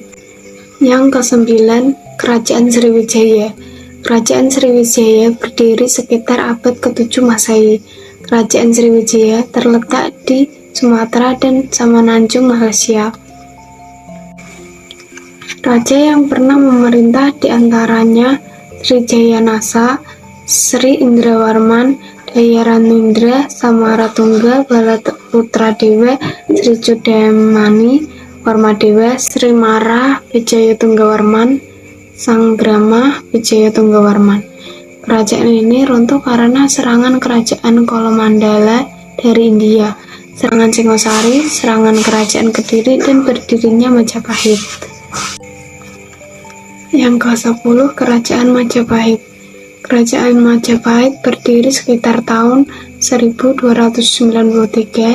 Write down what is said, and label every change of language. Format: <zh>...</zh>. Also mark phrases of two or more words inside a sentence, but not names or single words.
<id>Yang kesembilan, Kerajaan Sriwijaya. Kerajaan Sriwijaya berdiri sekitar abad ke-7 Masehi. Kerajaan Sriwijaya terletak di Sumatera dan Semenanjung, Malaysia. Raja yang pernah memerintah diantaranya Sri Jayanasa, Sri Indrawarman, Dayaranindra, Samaratungga, Balaputradewa, Sri Cudamani Warmadewa, Sri Mara Wijayatunggawarman, Sanggrama Wijayatunggawarman. Kerajaan ini runtuh karena serangan kerajaan Kolomandala dari India, serangan Singosari, serangan kerajaan Kediri, dan berdirinya Majapahit. Yang ke-10, Kerajaan Majapahit. Kerajaan Majapahit berdiri sekitar tahun 1293.</id>